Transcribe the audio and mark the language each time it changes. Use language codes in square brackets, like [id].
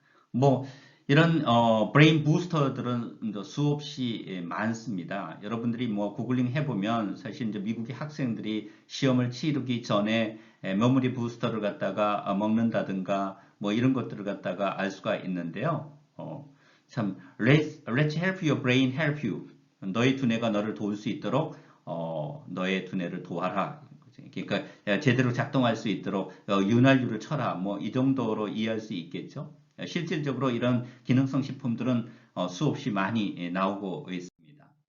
[ko] 뭐 이런 브레인 부스터들은 수없이 많습니다. 여러분들이 뭐 구글링 해보면 사실 이제 미국의 학생들이 시험을 치르기 전에 메모리 부스터를 갖다가 먹는다든가 뭐 이런 것들을 갖다가 알 수가 있는데요. 참 [en] let's help your brain help you. [ko] 너의 두뇌가 너를 도울 수 있도록 너의 두뇌를 도와라. 그러니까 제대로 작동할 수 있도록 윤활유를 쳐라. 뭐 이 정도로 이해할 수 있겠죠. 실질적으로 이런 기능성 식품들은 수없이 많이 나오고 있습니다.